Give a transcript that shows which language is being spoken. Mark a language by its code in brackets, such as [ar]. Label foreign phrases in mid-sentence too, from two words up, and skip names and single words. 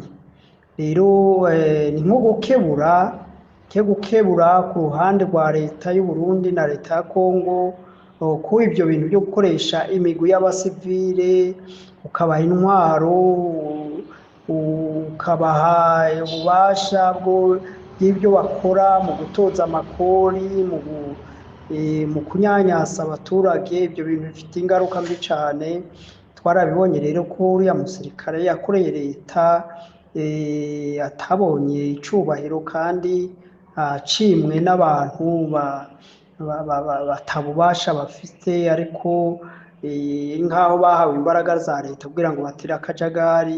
[rn] Rero ni nko gukebura ku ruhande rwa leta y'u Burundi na leta ya Kongo, ko ivyo bintu byo gukoresha imigwi y'abasivile, ukabaha intwaro, ukabaha ububasha bw'ibyo bakora mu gutoza amakori, mu kunyanyasa abaturage. Ibyo bintu bifite ingaruka mbi cane, twarabibonye rero ko uriya musirikare yakoreye leta atabonye icubahiro kandi acimwe n'abantu batabubasha bafite, ariko nk'aho bahawe imbaraga za leta kugira ngo batire akajagari.